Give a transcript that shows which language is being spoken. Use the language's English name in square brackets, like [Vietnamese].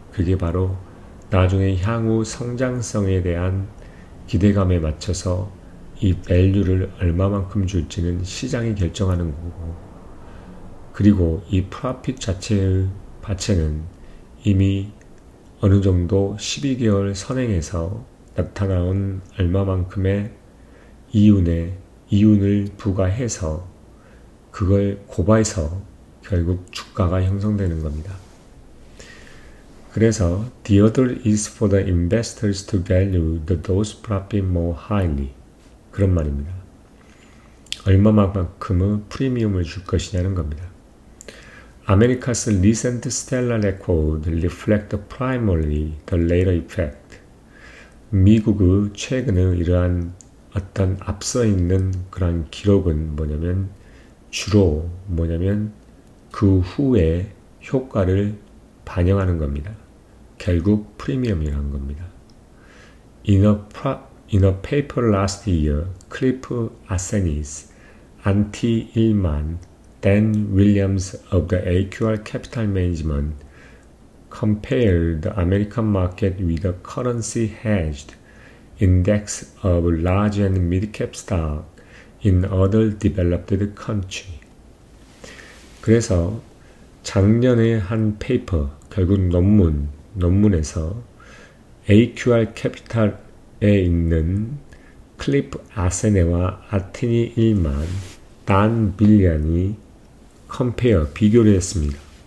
[Korean] 그게 바로 나중에 향후 성장성에 대한 기대감에 맞춰서 이 밸류를 얼마만큼 줄지는 시장이 결정하는 거고, 그리고 이 프로핏 자체의 가치는 이미 어느 정도 12개월 선행해서 나타나온 얼마만큼의 이윤을 부과해서 그걸 고봐서 결국 주가가 형성되는 겁니다. [English] 그래서 the other is for the investors to value those profits more highly. [Korean] 그런 말입니다. 얼마만큼의 프리미엄을 줄 것이냐는 겁니다. [English] America's recent stellar record reflect primarily the later effect. [Korean] 미국의 최근의 이러한 어떤 앞서 있는 그런 기록은 뭐냐면 주로 그 후에 효과를 반영하는 겁니다. 결국 프리미엄이라는 겁니다. [English] In a paper last year, Cliff Arsenis, Antti Ilman, Dan Williams of the AQR Capital Management compared the American market with a currency hedged index of large and mid-cap stock in other developed countries. [Korean] 그래서 작년에 한 페이퍼, 결국 논문에서 AQR 캐피탈에 있는 클리프 아세네와 아티니 일만, 단 빌리안이 비교를 했습니다.